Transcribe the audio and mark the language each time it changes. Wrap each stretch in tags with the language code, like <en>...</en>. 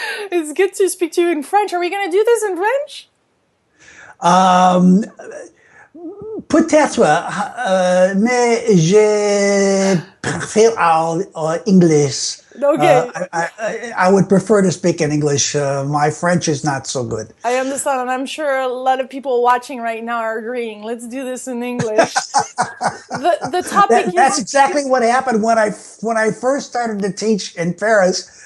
<en>It's good to speak to you in French. Are we going to do this in French?</en> <fr>Peut-être, mais je préfère English.</fr> <en>Okay. I would prefer to speak in English. My French is not so good. I understand, and I'm sure a lot of people watching right now are agreeing. Let's do this in English. The topic That's exactly what happened when I first started to teach in Paris.</en>